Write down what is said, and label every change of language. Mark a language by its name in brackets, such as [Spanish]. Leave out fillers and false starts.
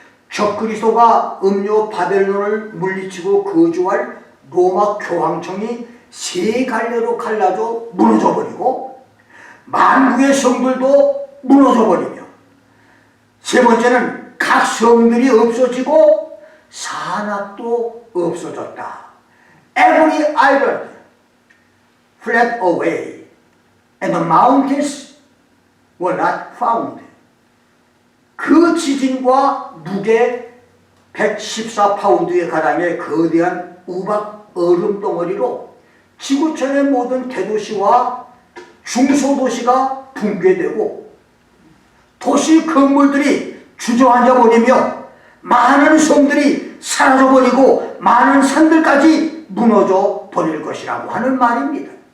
[Korean] 적그리스도가 음료 바벨론을 물리치고 거주할 로마 교황청이 세 갈래로 갈라져 무너져 버리고 만국의 성들도 무너져 버리며 세 번째는 각 성들이 없어지고 산악도 없어졌다. [English] Every island fled away and the mountains were not found. [Korean] 그 지진과 무게 114파운드에 가량의 거대한 우박 얼음 덩어리로 지구촌의 모든 대도시와 중소도시가 붕괴되고 도시 건물들이 주저앉아 버리며 많은 섬들이 사라져 버리고 많은 산들까지 무너져 버릴 것이라고 하는 말입니다.